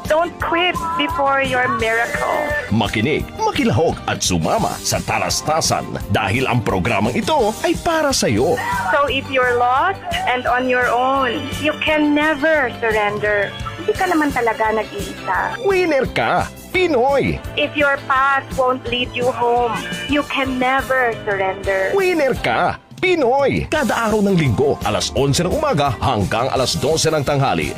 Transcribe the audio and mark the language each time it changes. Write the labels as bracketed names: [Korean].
[English] Don't quit before your miracle. [Filipino] Makinig, makilahok at sumama sa talastasan dahil ang programang ito ay para sa iyo. [English] So if you're lost and on your own, you can never surrender. [Filipino] Hindi ka naman talaga nag-iisa. Winner ka, Pinoy! [English] If your path won't lead you home, you can never surrender. [Filipino] Winner ka, Pinoy! Kada araw ng linggo, alas 11 ng umaga hanggang alas 12 ng tanghali.